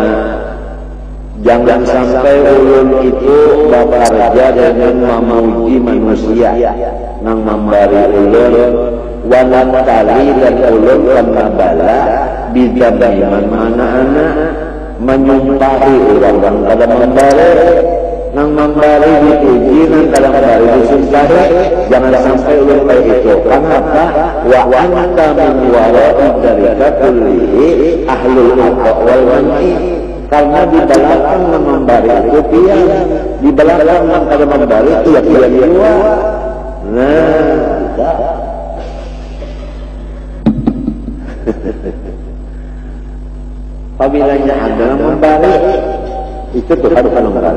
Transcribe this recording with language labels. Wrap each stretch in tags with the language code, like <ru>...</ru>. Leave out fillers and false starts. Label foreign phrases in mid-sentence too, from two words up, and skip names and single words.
<bjn>Jangan sampai ulun itu bekerja dengan memuji manusia nang memberi ulun wa natali dan ulun kena bala bidami mana anak menyumpahi orang kada memberi nang memberi dipuji nang kada memberi disumpahi. Jangan sampai ulun kayak itu. Kenapa?</bjn> <ar>وأنت من وراء ذلك كله أهل الأقوى والمنع.</ar> <bjn>Karena di belakang nang memberi itu pian, di belakang nang kada memberi itu ya pian dua. Nah, kita apabila adalah memberi itu Tuhan memberi.</bjn>